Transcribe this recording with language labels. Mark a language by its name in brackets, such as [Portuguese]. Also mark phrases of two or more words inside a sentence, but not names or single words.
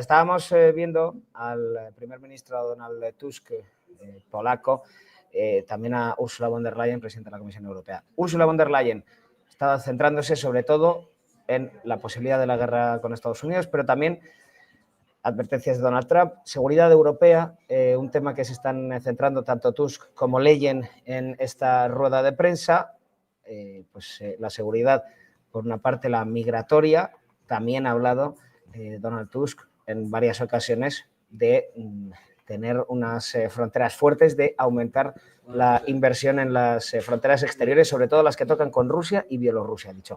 [Spanish] Estábamos viendo al primer ministro Donald Tusk, polaco, también a Ursula von der Leyen, presidenta de la Comisión Europea. Ursula von der Leyen estaba centrándose sobre todo en la posibilidad de la guerra con Estados Unidos, pero también advertencias de Donald Trump, seguridad europea, un tema que se están centrando tanto Tusk como Leyen en esta rueda de prensa, la seguridad, por una parte la migratoria, también ha hablado Donald Tusk en varias ocasiones de tener unas fronteras fuertes, de aumentar la inversión en las fronteras exteriores, sobre todo las que tocan con Rusia y Bielorrusia, ha dicho.